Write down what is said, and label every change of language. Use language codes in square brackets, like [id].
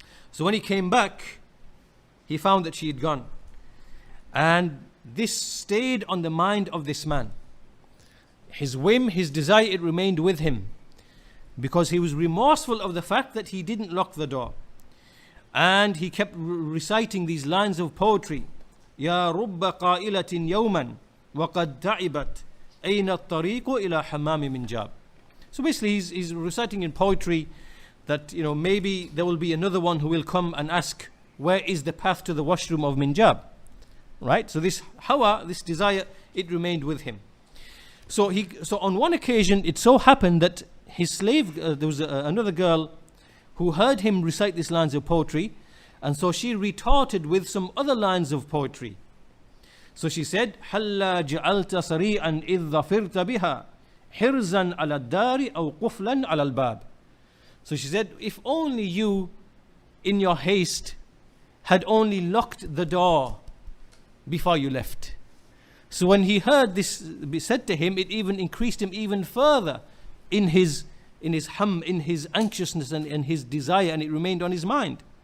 [en] So when he came back, he found that she had gone. And this stayed on the mind of this man. His whim, his desire, it remained with him, because he was remorseful of the fact that he didn't lock the door. And he kept reciting these lines of poetry. [ar] يا رب قائلة يوما وقد تعبت أين الطريق إلى حمام منجاب. [en] So basically he's reciting in poetry that maybe there will be another one who will come and ask, where is the path to the washroom of Minjab? Right? So this hawa, this desire, it remained with him. So on one occasion, it so happened that his slave, there was another girl who heard him recite these lines of poetry, and so she retorted with some other lines of poetry. So she said, [ar] حَلَّا جَعَلْتَ صَرِيعًا إِذْ ظَفِرْتَ بِهَا حِرْزًا عَلَى الدَّارِ أَوْ قُفْلًا عَلَى الْبَابِ. [en] So she said, if only you, in your haste, had only locked the door before you left. So when he heard this be said to him, it even increased him even further in his anxiousness and his desire, and it remained on his mind.